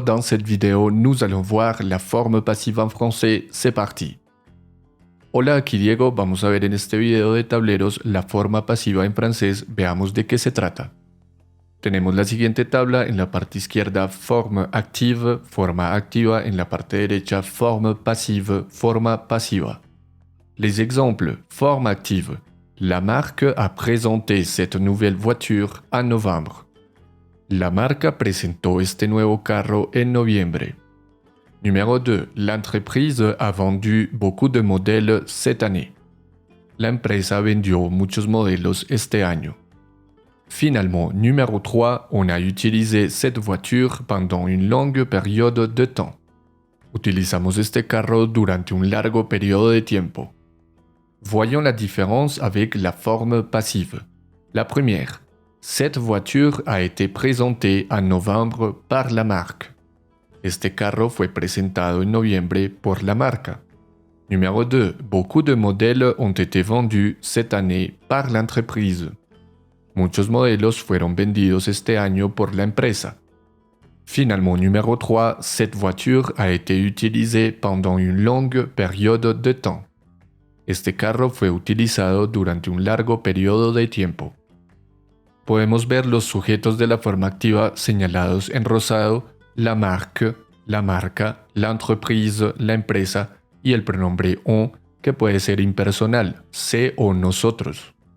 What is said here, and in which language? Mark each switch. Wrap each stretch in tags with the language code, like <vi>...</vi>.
<fr>Dans cette vidéo, nous allons voir la forme passiva en français. C'est parti.</fr> <es>Hola, aquí Diego. Vamos a ver en este video de tableros la forma pasiva en francés. Veamos de qué se trata. Tenemos la siguiente tabla: en la parte izquierda forme active, forma activa; en la parte derecha forme passive, forma pasiva.</es> <fr>Les exemples: forme active. La marque a présenté cette nouvelle voiture en novembre.</fr> <es>La marca presentó este nuevo carro en noviembre.</es> <fr>Numéro 2. L'entreprise a vendu beaucoup de modèles cette année.</fr> <es>La empresa vendió muchos modelos este año.</es> <fr>Finalement, numéro 3. On a utilisé cette voiture pendant une longue période de temps.</fr> <es>Utilizamos este carro durante un largo periodo de tiempo.</es> <fr>Voyons la différence avec la forme passive. La première. Cette voiture a été présentée en novembre par la marque.</fr> <es>Este carro fue presentado en noviembre por la marca.</es> <fr>Numéro 2. Beaucoup de modèles ont été vendus cette année par l'entreprise.</fr> <es>Muchos modelos fueron vendidos este año por la empresa.</es> <fr>Finalement, numéro 3. Cette voiture a été utilisée pendant une longue période de temps.</fr> <es>Este carro fue utilizado durante un largo periodo de tiempo. Podemos ver los sujetos de la forma activa señalados en rosado: la marque, la marca, l'entreprise, la empresa, y el pronombre on, que puede ser impersonal, se o nosotros.</es>